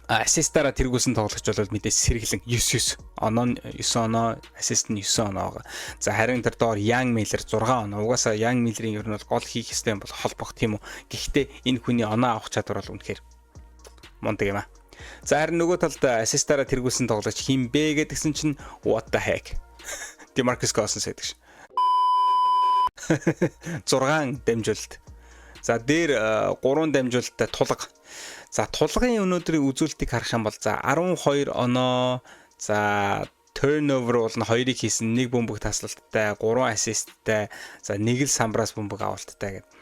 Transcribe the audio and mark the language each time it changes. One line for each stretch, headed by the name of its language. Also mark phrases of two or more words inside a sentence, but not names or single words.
Mongolian: Ассистаараа тэргүүлсэн тоглогч бол мэдээж сэргэлэн 9 оноо 9 оноо, ассист нь 9 оноо. За харин тэр доор Young Miller 6 оноо. Угаасаа Young Miller-ийн ер нь бол гол хийх ёстой юм бол холбох тийм үү. Гэхдээ энэ хүний оноо авах чадвар бол үнэхээр мундаг юм аа. За харин нөгөө талд ассистаараа тэргүүлсэн тоглогч хин бэ гэдгсэн чинь
English: what the heck?
Mongolian: Demarcus Cousins гэдэг ш. 6 дамжуулалт. За дээр 3 дамжуулалттай тулга. За тулгын өнөөдрийн үзүүлэлтийг харах юм бол за 12 оноо, за turnover бол нь 2-ыг хийсэн, 1 бөмбөг таслалттай, 3 ассисттай, за 1 л самбраас бөмбөг авалттай гэдэг.